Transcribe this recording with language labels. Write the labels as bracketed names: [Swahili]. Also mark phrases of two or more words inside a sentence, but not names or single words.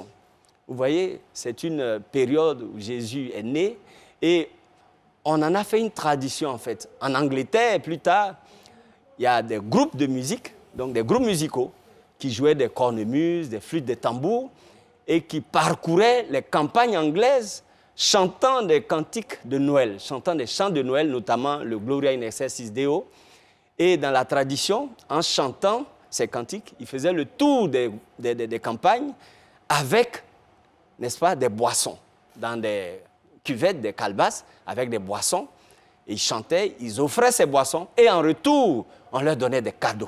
[French] Vous voyez, c'est une période où Jésus est né et on en a fait une tradition en fait. En Angleterre, plus tard, il y a des groupes de musique, donc des groupes musicaux, qui jouaient des cornemuses, des flûtes, des tambours, et qui parcouraient les campagnes anglaises chantant des cantiques de Noël, chantant des chants de Noël, notamment le Gloria in excelsis Deo. Et dans la tradition, en chantant ces cantiques, ils faisaient le tour des campagnes avec, n'est-ce pas, des boissons, dans des cuvettes, des calebasses, avec des boissons. Et ils chantaient, ils offraient ces boissons, et en retour, on leur donnait des cadeaux.